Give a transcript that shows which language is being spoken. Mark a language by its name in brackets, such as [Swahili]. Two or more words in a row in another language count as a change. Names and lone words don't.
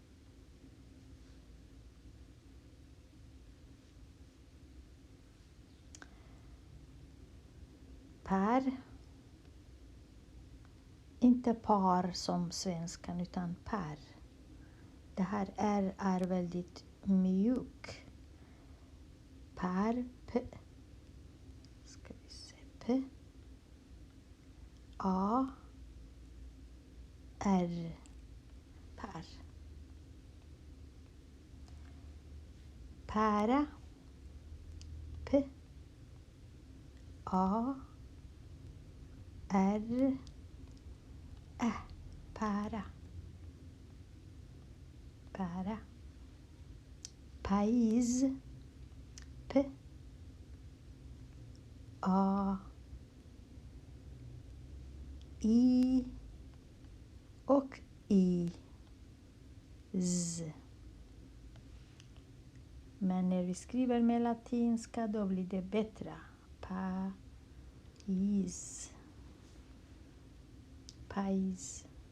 [Swedish] Per. Inte par som svenskan utan per. Det här är väldigt mjuk. Per, p. Ska vi se, p. A. R. Per. Pära. P. A. R. Ä. Pära. Pära. Pais. P. A. I. Och I. Z. Men när vi skriver med latinska då blir det bättre. Pais. Pais.